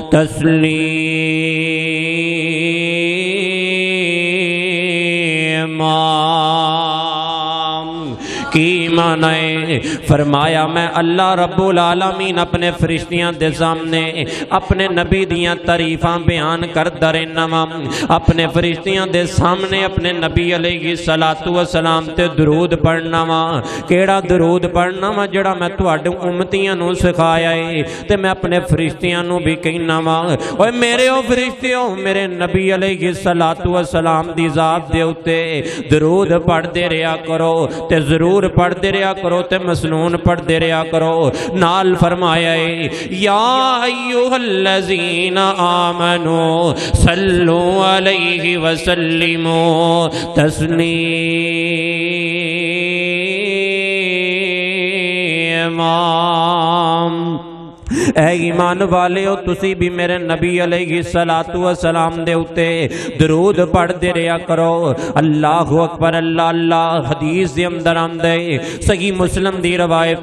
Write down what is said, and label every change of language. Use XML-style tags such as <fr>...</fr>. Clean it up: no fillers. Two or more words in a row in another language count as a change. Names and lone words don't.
<pa>تسلیما کی معنی فرمایا میں</pa> <ar>اللہ رب العالمین</ar> <pa>اپنے فرشتیاں دے سامنے اپنے نبی دیاں تعریفاں بیان کردا رہنا وا اپنے فرشتیاں دے سامنے اپنے نبی</pa> <ar>علیہ الصلوۃ والسلام</ar> <pa>تے درود پڑھنا وا کیڑا درود پڑھنا وا جڑا میں تواڈے امتیاں نو سکھایا ہے تے میں اپنے فرشتیاں نو بھی کہنا وا اوے میرے او فرشتیو میرے نبی</pa> <ar>علیہ الصلوۃ والسلام</ar> <pa>دی ذات دے اوتے درود پڑھدے رہیا کرو تے ضرور پڑھتے رہا کرو تے مسنون پڑھتے رہا کرو نال فرمایا ہے</pa> <ar>یا ایھا الذین آمنوا صلوا علیہ وسلموا</ar> <pa>تسلیما اے ایمان والے ہو تسی بھی میرے نبی</pa> <ar>علیہ الصلوۃ والسلام</ar> <pa>دے اوتے درود پڑھتے رہیا کرو</pa> <ar>اللہ اکبر اللہ اللہ</ar> <pa>حدیث دے اندر آندے صحیح مسلم دی روایت</pa>